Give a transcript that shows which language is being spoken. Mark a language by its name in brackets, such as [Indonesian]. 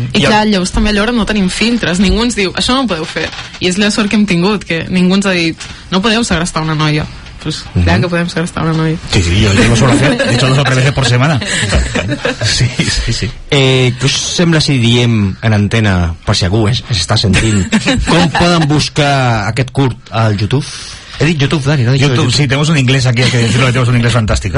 [Catalan] clar, llavors també alhora no tenim filtres, ningú ens diu, això no ho podeu fer, i és la sort que hem tingut, que ningú ens ha dit, no podeu segrestar una noia. [Spanish] Pues claro que podemos [Catalan] segrestar una noia. [Spanish] Sí, yo lo suelo hacer, de hecho 2 o 3 veces por semana. Sí. [Catalan] Què us sembla si diem en antena, per si algú s'està sentint, com poden buscar aquest curt al YouTube? He dit YouTube, Dani, [Spanish] no he dicho [Catalan] YouTube. [Spanish] Sí, tenemos un inglés aquí, hay que decirlo, que tenemos un inglés fantástico.